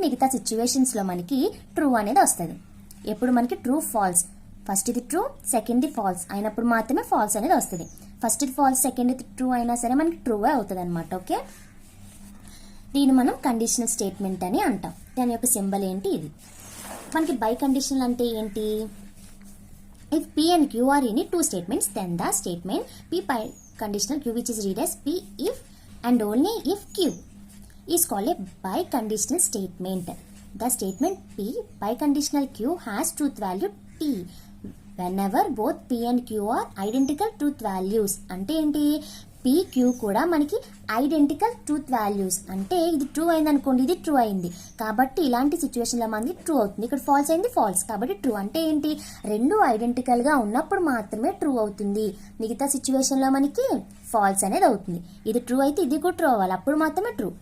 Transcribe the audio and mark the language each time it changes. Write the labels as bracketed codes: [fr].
[te] మిగతా సిచ్యువేషన్స్లో మనకి ట్రూ అనేది వస్తుంది. ఎప్పుడు మనకి ట్రూ ఫాల్స్ ఫస్ట్ది ట్రూ సెకండ్ది ఫాల్స్ అయినప్పుడు మాత్రమే ఫాల్స్ అనేది వస్తుంది. ఫస్ట్ది ఫాల్స్ సెకండ్ది ట్రూ అయినా సరే మనకి ట్రూ అవుతుంది అనమాట. ఓకే, దీన్ని మనం కండిషనల్ స్టేట్మెంట్ అని అంటాం. దాని యొక్క సింబల్ ఏంటి ఇది. మనకి బై కండిషనల్ అంటే ఏంటి? [en] If P and Q are any two statements, then the statement P by conditional Q which is read as P if and only if Q is called a biconditional statement. The statement P biconditional Q has truth value T whenever both P and Q are identical truth values. [te] అంటే ఏంటి? P, Q కూడా మనకి identical truth values. అంటే ఇది true అయింది అనుకోండి, ఇది true అయింది కాబట్టి ఇలాంటి సిచ్యువేషన్లో మనకి ట్రూ అవుతుంది. ఇక్కడ ఫాల్స్ అయింది ఫాల్స్ కాబట్టి ట్రూ. అంటే ఏంటి? రెండు ఐడెంటికల్గా ఉన్నప్పుడు మాత్రమే ట్రూ అవుతుంది. మిగతా సిచ్యువేషన్లో మనకి ఫాల్స్ అనేది అవుతుంది. ఇది ట్రూ అయితే ఇది కూడా ట్రూ అవ్వాలి, అప్పుడు మాత్రమే ట్రూ.